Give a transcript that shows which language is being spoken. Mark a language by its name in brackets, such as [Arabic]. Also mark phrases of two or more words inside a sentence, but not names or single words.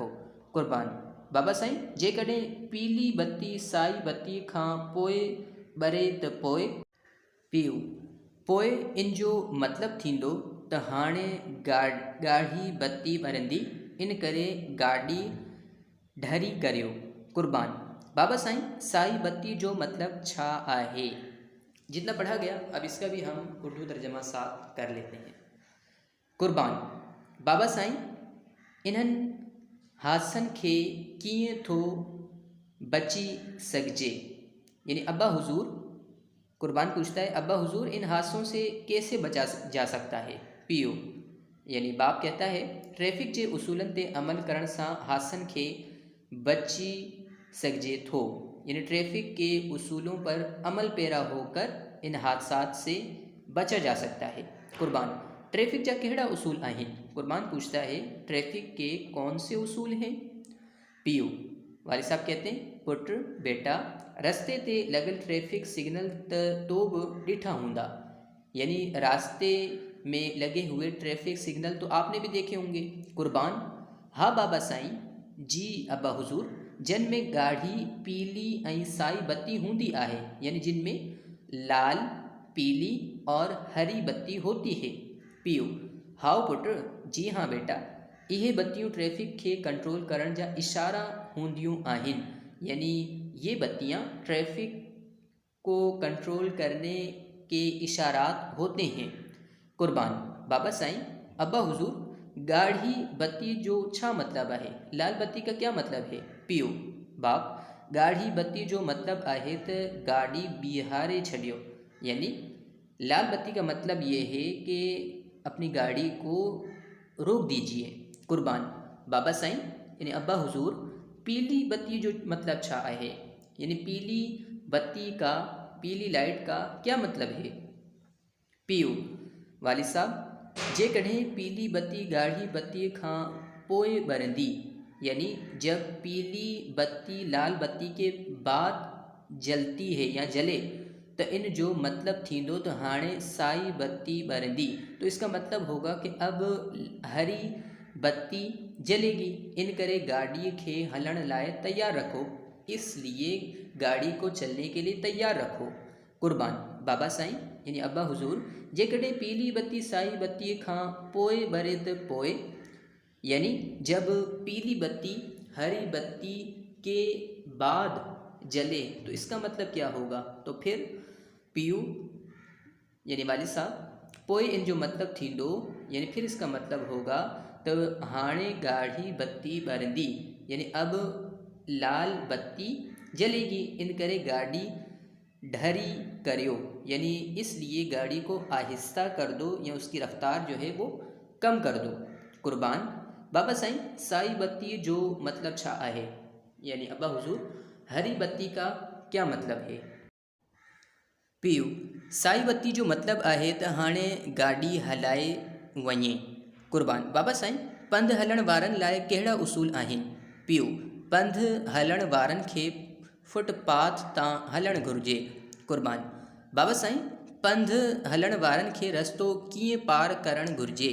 [Sindhi] कुर्बान: बाबा साईं, जेकॾहिं पीली बत्ती साई बत्ती खां पोइ ॿरे त पोइ? पीउ: पोइ इन जो मतिलबु थींदो त हाणे ॻाढ़ी बत्ती ॿरंदी, इन करे गाॾी ढरी करियो। कुर्बान: बाबा साईं, साई बत्ती जो मतिलबु छा आहे? [Urdu] جتنا پڑھا گیا، اب اس کا بھی ہم اردو ترجمہ ساتھ کر لیتے ہیں. [Sindhi] कुर्बान: बाबा साईं, इन्हनि हादसनि खे कीअं थो बची सघिजे? [Urdu] یعنی ابا حضور، قربان پوچھتا ہے، ابا حضور، ان حادثوں سے کیسے بچا جا سکتا ہے? پیءُ یعنی باپ کہتا ہے, [Sindhi] ट्रैफ़िक जे उसूलन ते अमल करण सां हादसनि खे बची सघिजे थो। [Urdu] یعنی ٹریفک کے اصولوں پر عمل پیرا ہو کر ان حادثات سے بچا جا سکتا ہے. [Sindhi] कुर्बान: ट्रैफ़िक जा कहिड़ा उसूल आहिनि? [Urdu] قربان پوچھتا ہے، ٹریفک کے کون سے اصول ہیں? پیءُ والد صاحب کہتے ہیں، پٹ، بیٹا, [Sindhi] रस्ते ते लॻल [English] traffic signal [Sindhi] त तो बि ॾिठा हूंदा। [Urdu] یعنی راستے میں لگے ہوئے [English] traffic signal [Urdu] تو آپ نے بھی دیکھے ہوں گے. [Sindhi] कुर्बान: हा बाबा साईं, [Urdu] جی ابا حضور, [Sindhi] जिन में ॻाढ़ी, पीली ऐं साई बत्ती हूंदी आहे, [Urdu] یعنی جن میں لال، پیلی اور ہری بتی ہوتی ہے. [Sindhi] पीओ हाउ पुट, [Urdu] جی ہاں بیٹا, [Sindhi] इहे बत्तियों ट्रैफिक खे कंट्रोल करण जा इशारा हूंदियूं आहिनि, [Urdu] یعنی یہ بتیاں ٹریفک کو کنٹرول کرنے کے اشارات ہوتے ہیں. [Sindhi] कुर्बान बाबा साईं, [Urdu] ابا حضور, [Sindhi] गाढ़ी बत्ती जो छा मतलब आहे, [Urdu] لال بتی کا کیا مطلب ہے? [Sindhi] पीओ बाप, गाढ़ी बत्ती जो मतलब आहे त गाड़ी बिहारे छड़ियो, [Urdu] یعنی لال بتی کا مطلب یہ ہے کہ اپنی گاڑی کو روک دیجیے. [Sindhi] कुर्बान बाबा साईं [Urdu] یعنی ابا حضور, [Sindhi] पीली बत्ती जो मतलब छा आहे, [Urdu] یعنی پیلی بتی کا، پیلی لائٹ کا کیا مطلب ہے? پیءُ والد صاحب, [Sindhi] जेकॾहिं पीली बत्ती गाढ़ी बत्ती खां पोइ ॿरंदी, [Urdu] یعنی جب پیلی بتی لال بتی کے بعد جلتی ہے یا جلے، تو [Sindhi] इन जो मतलब थींदो तो हाणे साई बत्ती ॿरंदी, [Urdu] تو اس کا مطلب ہوگا کہ اب ہری بتی جلے گی, [Sindhi] इन करे गाड़ी खे हलण लाइ तैयार रखो, [Urdu] اس لیے گاڑی کو چلنے کے لیے تیار رکھو. [Sindhi] कुर्बान बाबा साईं [Urdu] یعنی ابا حضور, [Sindhi] जेकॾहिं पीली बत्ती साई बत्ती खां पोइ ॿरे त पोइ, [Urdu] یعنی جب پیلی بتی ہری بتی کے بعد جلے تو اس کا مطلب کیا ہوگا? تو پھر پیءُ یعنی والد صاحب, [Sindhi] पोइ इन जो मतलब थींदो, [Urdu] یعنی پھر اس کا مطلب ہوگا [Sindhi] तो हाणे गाढ़ी बत्ती ॿरंदी, [Urdu] یعنی اب لال بتی جلے گی, [Sindhi] इन करे गाड़ी ढरी करियो, [Urdu] یعنی اس لیے گاڑی کو آہستہ کر دو یا اس کی رفتار جو ہے وہ کم کر دو. [Sindhi] कुर्बान बाबा साईं, साई बत्ती जो मतलब छा आहे, [Urdu] یعنی ابا حضور، ہری بتی کا کیا مطلب ہے? [Sindhi] पीयू साई बत्ती जो मतलब आहे त हाणे गाड़ी हलाए वञे। कुर्बान बाबा साईं, पंधु हलण वारनि लाइ कहिड़ा उसूल आहिनि? पीयू पंधु हलण वारनि खे फुटपाथ तां हलणु घुरिजे। कुर्बान बाबा साईं, पंधु हलण वारनि खे रस्तो कीअं पार करणु घुरिजे?